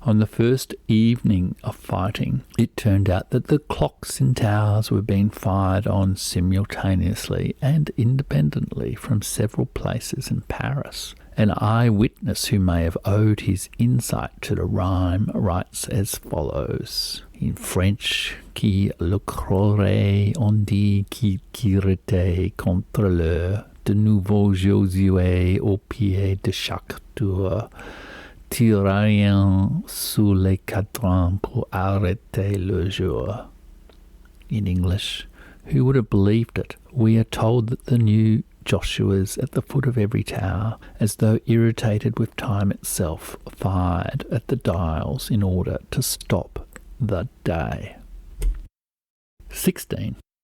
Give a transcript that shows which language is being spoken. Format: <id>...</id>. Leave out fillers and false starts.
<en>On the first evening of fighting, it turned out that the clocks in towers were being fired on simultaneously and independently from several places in Paris. An eyewitness who may have owed his insight to the rhyme writes as follows. In French,</en> <fr>qui le croirait, on dit qui tirerait contre l'heure, de nouveau Josué au pied de chaque tour, tirant sous les cadrans pour arrêter le jour.</fr> <en>In English, who would have believed it? We are told that the new Joshua's at the foot of every tower, as though irritated with time itself, fired at the dials in order to stop the day. 16.</en>